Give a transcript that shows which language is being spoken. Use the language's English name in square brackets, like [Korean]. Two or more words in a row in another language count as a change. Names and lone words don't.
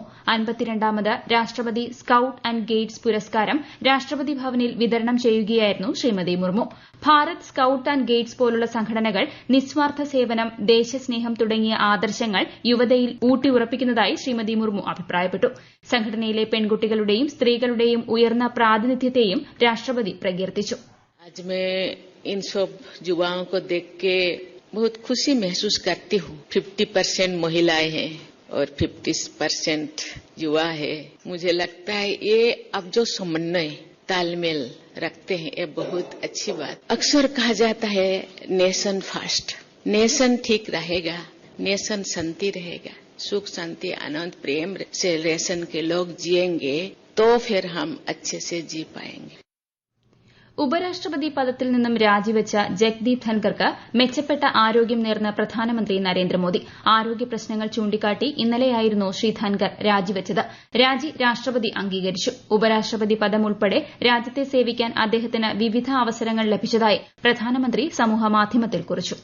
[Malayalam] 52ാമത് രാഷ്ട്രപതി സ്കൌട്ട് ആന്റ് ഗൈഡ്സ് പുരസ്കാരം രാഷ്ട്രപതി ഭവനിൽ വിതരണം ചെയ്യുകയായിരുന്നു ശ്രീമതി മുർമു. ഭാരത് സ്കൌട്ട് ആന്റ് ഗൈഡ്സ് പോലുള്ള സംഘടനകൾ നിസ്വാർത്ഥ സേവനം, ദേശസ്നേഹം തുടങ്ങിയ ആദർശങ്ങൾ യുവതയിൽ ഊട്ടിയുറപ്പിക്കുന്നതായി ശ്രീമതി മുർമു അഭിപ്രായപ്പെട്ടു. സംഘടനയിലെ പെൺകുട്ടികളുടെയും സ്ത്രീകളുടെയും ഉയർന്ന പ്രാതിനിധ്യത്തെയും രാഷ്ട്രപതി പ്രകീർത്തിച്ചു. [Hindi] इन सब युवाओं को देख के बहुत खुशी महसूस करती हूँ. 50% महिलाएं हैं और 50% युवा है. मुझे लगता है ये अब जो समन्वय तालमेल रखते हैं ये बहुत अच्छी बात. अक्सर कहा जाता है [English] nation first. [Hindi] नेशन ठीक रहेगा, नेशन शांति रहेगा, सुख शांति आनंद प्रेम से नेशन के लोग जिएंगे तो फिर हम अच्छे से जी पाएंगे. [Malayalam] ഉപരാഷ്ട്രപതി പദത്തിൽ നിന്നും രാജിവെച്ച ജഗ്ദീപ് ധൻകർക്ക് മെച്ചപ്പെട്ട ആരോഗ്യം നേർന്ന് പ്രധാനമന്ത്രി നരേന്ദ്രമോദി. ആരോഗ്യ പ്രശ്നങ്ങൾ ചൂണ്ടിക്കാട്ടി ഇന്നലെയായിരുന്നു ശ്രീ ധൻകർ രാജിവെച്ചത്. രാജി രാഷ്ട്രപതി അംഗീകരിച്ചു. ഉപരാഷ്ട്രപതി പദം ഉൾപ്പെടെ രാജ്യത്തെ സേവിക്കാൻ അദ്ദേഹത്തിന് വിവിധ അവസരങ്ങൾ ലഭിച്ചതായി പ്രധാനമന്ത്രി സമൂഹമാധ്യമത്തിൽ കുറിച്ചു.